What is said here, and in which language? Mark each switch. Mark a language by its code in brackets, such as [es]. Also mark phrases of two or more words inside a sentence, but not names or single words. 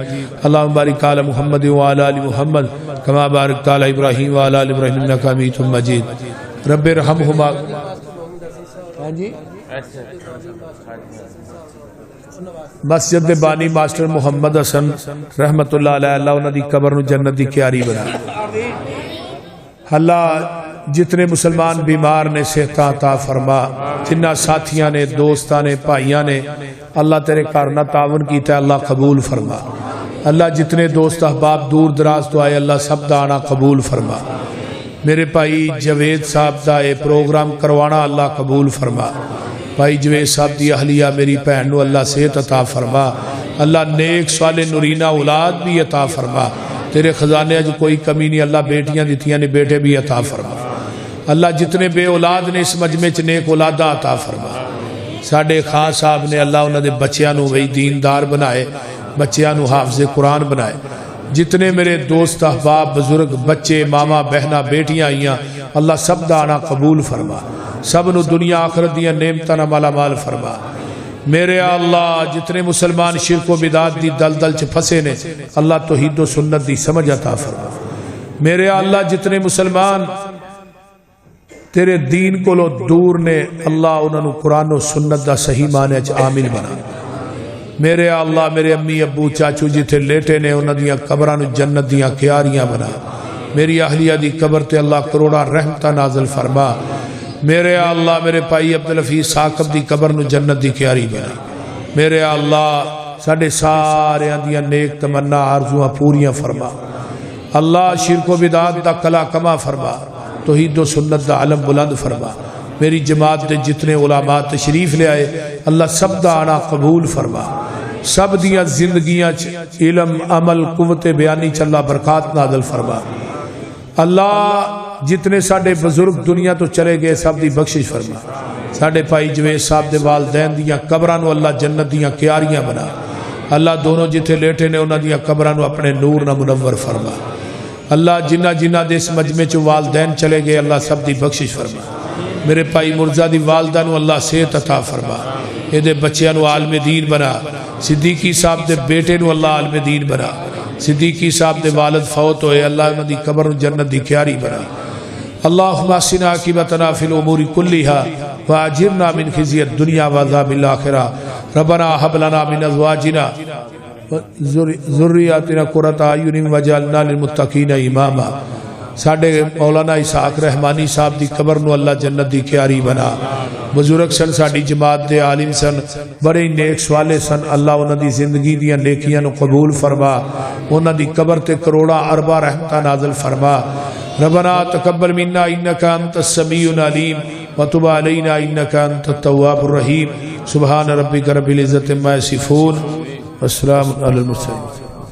[ar] اللہم بارک علی محمد وعلی آل محمد کما بارکت علی ابراہیم وعلی آل ابراہیم انک حمید مجید. رب ارحمہما. [pa] ہاں جی مسجد بانی ماسٹر محمد حسن [ar] رحمت اللہ علیہ. [pa] اللہ انہاں دی قبر نو جنت دی کیاری بنا. اللہ جتنے مسلمان بیمار نے صحت عطا فرما. جنہ ساتھیاں نے دوستاں نے بھائیاں نے اللہ تیرے گھر نہ تعاون کیتا ہے اللہ قبول فرما. اللہ جتنے دوست احباب دور دراز تو آئے اللہ سب دا آنا قبول فرما. میرے بھائی جوید صاحب دا یہ پروگرام کروانا اللہ قبول فرما. بھائی جوید صاحب دی اہلیہ میری بہن نو اللہ صحت عطا فرما. اللہ نیک صالح نورینہ اولاد بھی عطا فرما. تیرے خزانے اج کوئی کمی نہیں. اللہ بیٹیاں دیتیاں نے بیٹے بھی عطا فرما. اللہ جتنے بے اولاد نے اس مجمع چ نیک اولادہ عطا فرما. ساڈے خان صاحب نے اللہ انہاں دے بچیاں نو وہی دیندار بنائے بچیاں نو حافظ قرآن بنائے. جتنے میرے دوست احباب بزرگ بچے ماما بہنا بیٹیاں آئیاں اللہ سب دا آنا قبول فرما. سب نو دنیا آخرت دیاں نعمتاں نال مالا مال فرما. میرے اللہ جتنے مسلمان شرک و بدعت دی دلدل چ پھسے نے اللہ توحید و سنت دی سمجھ عطا فرما. میرے اللہ جتنے مسلمان تیرے دین کو لو دور نے اللہ انہاں نو قرآن و سنت دا صحیح معنی چ عامل بنا. میرے اللہ میرے امی ابو چاچو جتھے لیٹے نے انہاں دیاں قبراں نو جنت دیاں کیاریاں بنا. میری اہلیہ دی قبر تے اللہ کروڑاں رحمتاں نازل فرما. میرے اللہ میرے بھائی عبدالحفیظ ثاقب دی قبر نو جنت دی کیاری بنا. میرے اللہ ساڈے سارے دیاں نیک تمنا آرزواں پوریاں فرما. اللہ شرک و بدعت دا کلا کما فرما. توحید و سنت دا علم بلند فرما. میری جماعت دے جتنے علماء تشریف لے آئے اللہ سب دا آنا قبول فرما. سب دیاں زندگیاں علم عمل قوت بیانی چ اللہ برکات نازل فرما. اللہ جتنے ساڈے بزرگ دنیا تو چلے گئے سب دی بخشش فرما. ساڈے بھائی جوید صاحب دے والدین دیاں قبراں نو اللہ جنت دیاں کیاریاں بنا. اللہ دونوں جتھے لیٹے نے انہاں دیاں قبراں نو اپنے نور نہ منور فرما. اللہ جنہ جنہ دے اس مجمع چ والدین چلے گئے اللہ سب دی بخشش فرما. میرے بھائی مرزا دی والدہ نو اللہ صحت عطا فرما. اے دے بچیاں نو عالم دین بنا. صدیقی صاحب دے بیٹے نو اللہ عالم دین بنا. صدیقی صاحب دے والد فوت ہوئے اللہ انہاں دی قبر نو جنت دی کیاری بنا. [ar] اللہم احسن عاقبتنا فی الامور کلھا واجرنا من خزی الدنیا وعذاب الاخرہ. ربنا هب لنا من ازواجنا ذریاتنا قرۃ اعین واجعلنا للمتقین اماما. [pa] ساڈے مولانا اسحاق رحمانی صاحب دی قبر نو اللہ جنت دی کیاری بنا. بزرگ سن ساڈی جماعت دے عالم سن بڑے نیک صالح سن. اللہ انہاں دی زندگی دیاں نیکیاں نو قبول فرما. انہاں دی قبر تے کروڑاں ارباں رحمتاں نازل فرما. [ar] ربنا تقبل منا انک انت السمیع العلیم وتب علینا انک انت التواب الرحیم. سبحان ربک رب العزۃ عما یصفون والسلام علی المرسلین.